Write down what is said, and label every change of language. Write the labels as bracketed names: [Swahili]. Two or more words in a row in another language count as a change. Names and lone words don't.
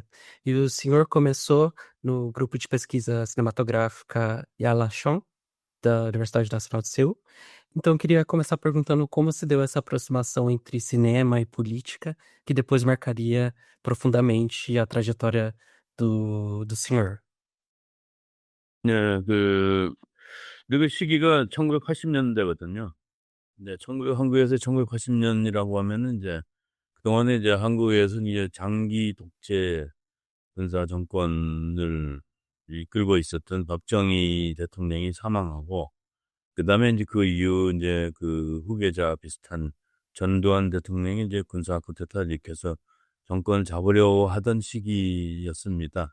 [Portuguese] E o senhor começou no grupo de pesquisa cinematográfica Yalachon, da Universidade Nacional de Seul. Então, eu queria começar perguntando como se deu essa aproximação entre cinema e política, que depois marcaria profundamente a trajetória do senhor. [Korean] 네, 그 시기가 1980년대거든요. 네, 한국에서 1980년이라고 하면은 이제 그동안에 이제 한국에서는 이제 장기 독재 군사 정권을 이끌고 있었던 박정희 대통령이 사망하고, 그 다음에 이제 그 이후 이제 그 후계자 비슷한 전두환 대통령이 이제 군사 쿠데타를 일으켜서 정권을 잡으려고 하던 시기였습니다.